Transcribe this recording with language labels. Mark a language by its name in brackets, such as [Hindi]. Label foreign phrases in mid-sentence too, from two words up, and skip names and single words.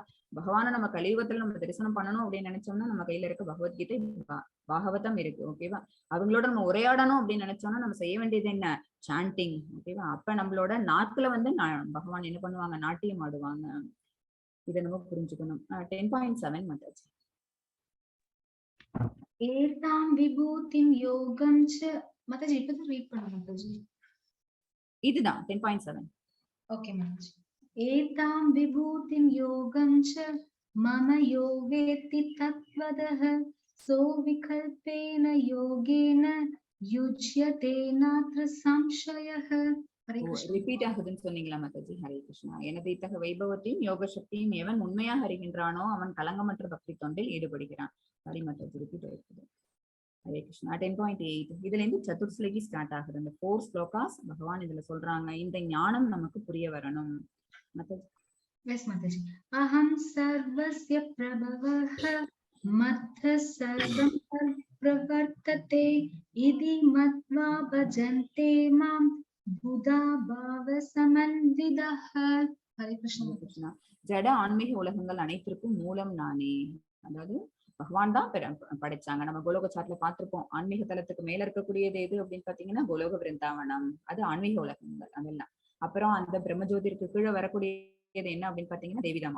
[Tamil] பகவானை நம்ம கலியுகத்துல நம்ம தரிசனம் பண்ணணும் அப்படின்னு நினைச்சோம்னா நம்ம கையில இருக்க பகவத்கீதை பாகவதம் இருக்கு, ஓகேவா? அவங்களோட நம்ம உரையாடணும் அப்படின்னு நினைச்சோம்னா நம்ம செய்ய வேண்டியது என்ன? சாண்டிங், ஓகேவா? அப்ப நம்மளோட நாக்குல வந்து பகவான் என்ன பண்ணுவாங்க? நாட்டியம் ஆடுவாங்க. இதை நம்ம புரிஞ்சுக்கணும். 10.7 Mataji. [Sanskrit] एतां विभूतिं योगं च. [Tamil] Mataji, இப்பதான் read பண்ண Mataji. இதுதான் 10.7. [Sanskrit] Okay, Mataji. एतां विभूतिं योगं च मम यो वेत्ति तत्त्वतः सो विकल्पेन योगेन युज्यते नात्र संशयः। हरे कृष्ण। [Tamil] ரிப்பீட் ஆகுதுன்னு சொன்னீங்களா மாதாஜி? [Sanskrit] हरे कृष्ण. [Tamil] எனது இத்தகைய வைபவத்தையும் யோக சக்தியும் எவன் உண்மையாக அறிகின்றானோ அவன் கலங்கமற்ற பக்தி தொண்டில் ஈடுபடுகிறான். ஹரி மாதாஜி ரிப்பீட் ஆயிருக்கு. [Sanskrit] हरे कृष्ण. [Tamil] 10.8 இதுல இருந்து சதுர்ஸ்லகி ஸ்டார்ட் ஆகுது. இந்த 4 ஸ்லோகாஸ் பகவான் இதுல சொல்றாங்க. இந்த ஞானம் நமக்கு புரிய வரணும். மாதாஜி. [English] Yes, Mataji. [Sanskrit] अहं सर्वस्य प्रभवो मत्तः सर्वं प्रवर्तते इति मत्वा भजन्ते मां बुधा भाव समन्विताः. हरे कृष्ण. हरे कृष्ण. [Tamil] ஜட ஆன்மீக உலகங்கள் அனைத்திற்கும் மூலம் நானே. அதாவது பகவான் தான் படைச்சாங்க. நம்ம கோலோக சாட்ல பார்த்திருப்போம். ஆன்மீக தலத்துக்கு மேல இருக்கக்கூடியது எது அப்படின்னு பாத்தீங்கன்னா கோலோக விருந்தாவனம். அது ஆன்மீக உலகங்கள் அதெல்லாம். அப்புறம் அந்த பிரம்மஜோதிற்கு கீழே வரக்கூடியது என்ன அப்படின்னு பாத்தீங்கன்னா தேவிதாமா.